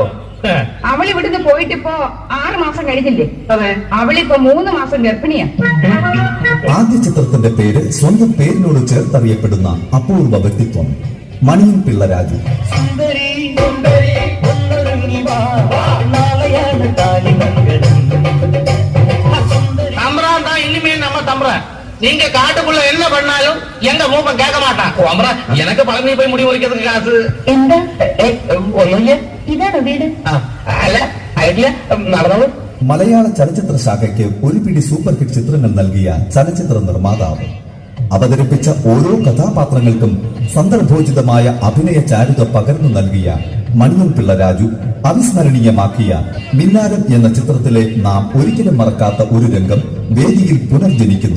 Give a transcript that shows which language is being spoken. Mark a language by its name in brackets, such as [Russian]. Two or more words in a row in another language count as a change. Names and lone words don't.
[Malayalam] അവൾ ഇവിടുന്ന് പോയിട്ടിപ്പോ 6 മാസം കഴിഞ്ഞില്ലേ? അതെ, അവളിപ്പോ 3 മാസം ഗർഭിണിയാ. ആദ്യ ചിത്രത്തിന്റെ പേര് സ്വന്തം പേരിനോട് ചേർത്തറിയപ്പെടുന്ന അപൂർവ വ്യക്തിത്വം മണിയൻ പിള്ള രാജു. [Tamil] இனிமே நம்ம தம்புறேன் நீங்க காட்டுக்குள்ள என்ன பண்ணாலும் எங்க மூப்ப கேட்க மாட்டான். எனக்கு பழனி போய் முடி முறிக்கிறதுக்கு காசு [Malayalam] എന്താ ഒന്നുമില്ല. ഇതാണോ വീട്? അല്ല ആയിട്ടില്ല, നടന്നോളൂ. മലയാള ചലച്ചിത്ര ശാഖയ്ക്ക് ഒരു പിടി സൂപ്പർ ഹിറ്റ് ചിത്രങ്ങൾ നൽകിയ ചലച്ചിത്ര നിർമ്മാതാവ്. അവതരിപ്പിച്ച ഓരോ കഥാപാത്രങ്ങൾക്കും സന്ദർഭോചിതമായ അഭിനയ ചാരുത പകർന്നു നൽകിയ മണിയൻ പിള്ള രാജു അവിസ്മരണീയമാക്കിയ മിന്നാരം എന്ന ചിത്രത്തിലെ നാം ഒരിക്കലും മറക്കാത്ത ഒരു രംഗം വേദിയിൽ പുനർജനിക്കുന്നു.